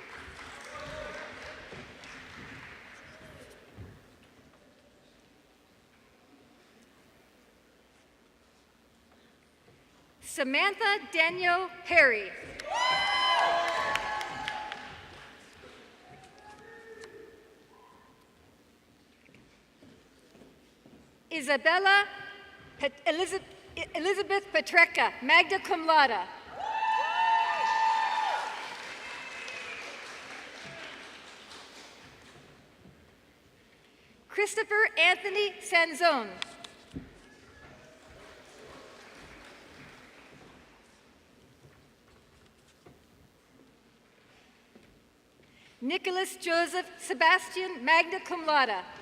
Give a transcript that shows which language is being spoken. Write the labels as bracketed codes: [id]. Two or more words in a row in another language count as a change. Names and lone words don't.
[en] Samantha Danielle Perry. Isabella Elizabeth Petreca, [la] magna cum laude. [en] Christopher Anthony Sanzone. Nicholas Joseph Sebastian, [la] magna cum laude.